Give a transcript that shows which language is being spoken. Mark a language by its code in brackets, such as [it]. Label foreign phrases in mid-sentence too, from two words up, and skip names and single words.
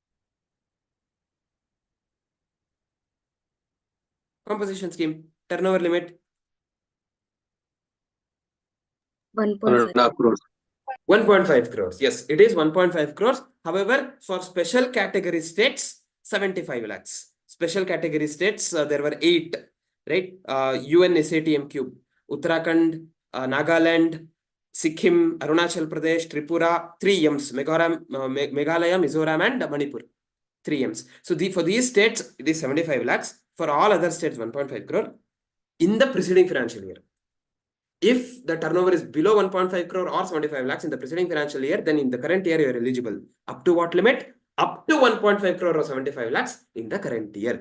[en] Composition scheme, turnover limit? 1.5 crores. 1.5 crores. Yes, it is 1.5 crores. However, for special category states, 75 lakhs. Special category states, there were 8, right? UNSATM Uttarakhand, Nagaland, Sikkim, Arunachal Pradesh, Tripura, 3 M's, Meghalaya, Mizoram, and Manipur. 3 M's. So for these states, it is 75 lakhs. For all other states, 1.5 crore in the preceding financial year. If the turnover is below 1.5 crore or 75 lakhs in the preceding financial year, then in the current year, you are eligible. Up to what limit? Up to 1.5 crore or 75 lakhs in the current year.